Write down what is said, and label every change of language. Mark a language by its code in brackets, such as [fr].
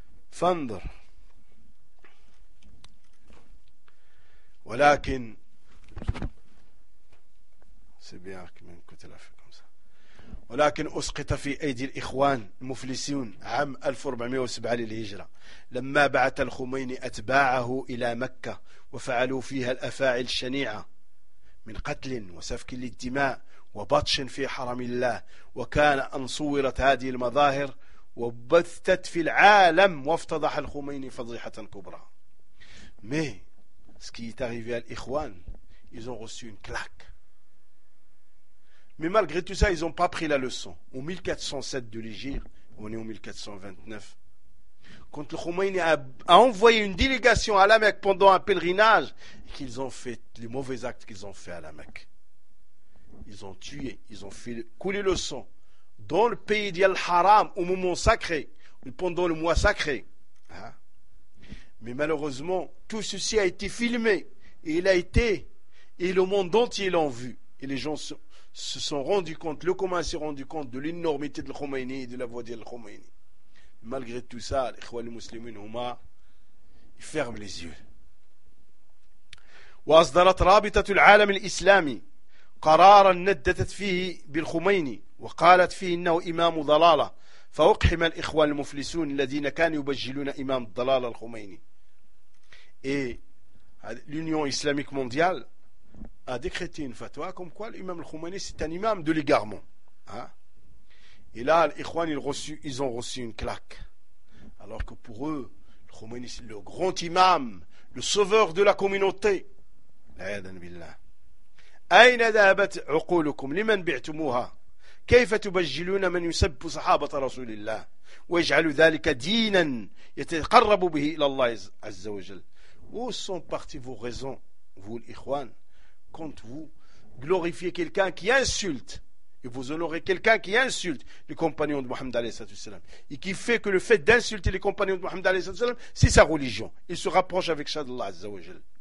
[ar] فانظر ولكن سبياك من كتلة فيكم ولكن أسقط في أيدي الإخوان المفلسون عام 1407 للهجرة لما بعث الخميني أتباعه إلى مكة وفعلوا فيها الأفاعي الشنيعة من قتل وسفك للدماء وبطش في حرم الله وكان أن صورت هذه المظاهر وبثت في العالم وافتضح الخميني فضيحة كبرى. [fr] Mais ce qui est arrivé à l'Ikhwan, ils ont reçu une claque. Mais malgré tout ça, ils n'ont pas pris la leçon. En 1407 de l'Hégire, on est en 1429, quand le Khomeini a envoyé une délégation à la Mecque pendant un pèlerinage, et qu'ils ont fait les mauvais actes qu'ils ont fait à la Mecque. Ils ont tué, ils ont fait couler le sang dans le pays d'Al Haram au moment sacré, pendant le mois sacré. Hein? Mais malheureusement, tout ceci a été filmé et il a été, et le monde entier l'a vu. Et les gens se sont rendus compte, le commun s'est rendu compte de l'énormité de l'Khomeini et de la voix d'Al Khomeini. Malgré tout ça, les Khwalis Muslimin Huma, ils ferment les yeux. [ar] وأصدرت رابطة العالم الإسلامي قرارا نددت فيه بالخميني وقالت فيه إنه إمام ضلالة فأقحم الإخوان المفلسون الذين كانوا يبجلون إمام الضلالة الخميني. [fr] Et l'Union islamique mondiale a décrété une fatwa comme quoi l'imam al-Khomeini c'est un imam de l'égarement. Et là l'Ikhwan ils ont reçu une claque, alors que pour eux l'Khomeini c'est le grand imam, le sauveur de la communauté. [ar] L'aïdan billah. أين ذهبت عقولكم لمن بعتموها كيف تبجلون من يسب صحابة رسول الله ويجعل ذلك دينا يتقرب به إلى الله عز وجل. [fr] Où sont partis vos raisons, vous l'Ikhwan, quand vous glorifiez quelqu'un qui insulte, et vous honorez quelqu'un qui insulte les compagnons de Mohammed alayhi salatu wasalam, et qui fait que le fait d'insulter les compagnons de Mohammed alayhi salatu wasalam, c'est sa religion, il se rapproche avec ça d'Allah azza wa jal.